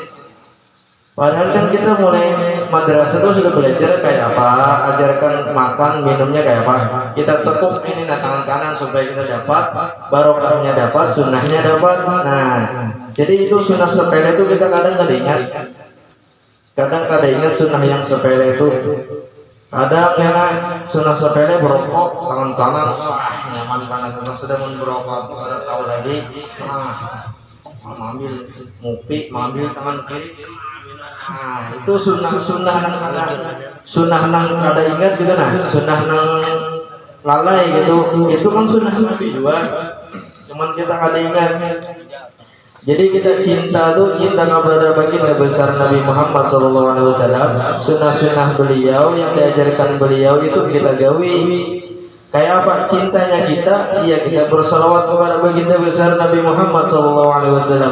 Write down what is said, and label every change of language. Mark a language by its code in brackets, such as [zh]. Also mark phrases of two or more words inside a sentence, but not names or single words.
[id] Padahal kan kita mulai madrasah itu sudah belajar kayak apa, ajarkan makan minumnya kayak apa. Kita tekuk ini tangan kanan supaya kita dapat barokahnya, dapat sunnahnya dapat. Nah, jadi itu sunnah sepele itu kita kadang kada ingat. Kadang kada ingat sunnah yang sepele itu. Kadang sunnah sepele berokok tangan kanan, nyaman banget. Kita sudah berokok, kita tahu lagi. Ambil mupi, ambil tangan kiri. [bjn] Nah, itu sunnah nang kada ingat gitu nah, sunnah nang lalai gitu. [id] Itu kan sunnah Nabi juga. Cuman kita kada ingat. Jadi kita cinta tuh cinta kepada baginda besar Nabi Muhammad SAW. Sunnah-sunnah beliau yang diajarkan beliau itu kita gawi. Kayak apa cintanya kita? Iya, kita bersalawat kepada baginda besar Nabi Muhammad SAW.